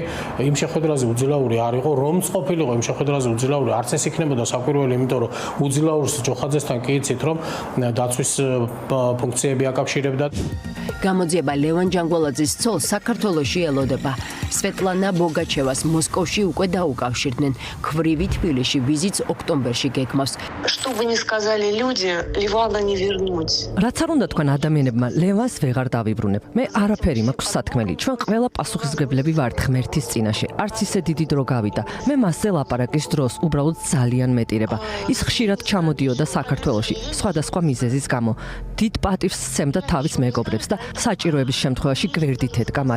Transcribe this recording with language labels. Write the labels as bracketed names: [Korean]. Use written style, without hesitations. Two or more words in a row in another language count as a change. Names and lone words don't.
[Georgian] იმ შეხვედრაზე უძილაური არ იყო, რომც ყოფილიყო იმ შეხვედრაზე უძილაური, არც ეს იქნებოდა საკვირველი, იმიტომ რომ უძილაურს ჯოხაძესთან კი იცით, რომ დაცვის ფუნქციები აკავშირებდა. გამოძიება ლევან ჯანგვალაძის ცოლს საქართველოში ელოდება. სვეტლანა ბოგაჩევას მოსკოვში უკვე დაუკავშირდნენ. ქვრივი თბილისში ვიზიტს ოქტომბერში გეგმავს. [Russian] Что бы ни сказали люди, Ливана не вернуть. [Georgian] რაც არ უნდა თქვენ ადამიანებმა, ლევანს ვეღარ დავიბრუნებ. მე არაფერი მაქვს სათქმელი. ჩვენ ყველა პასუხისმგებლები ვართ ღმერთის წინაშე. არც ისე დიდი დრო გავიდა. მე მასზე ლაპარაკის დროს უბრალოდ ძალიან მეტირება. ის ხშირად ჩამოდიოდა საქართველოში, სხვადასხვა მიზეზის გამო. დიდ პატივს სცემდა თავის მეგობრებს და საჭიროების შემთხვევაში გვერდით ედგა მათ.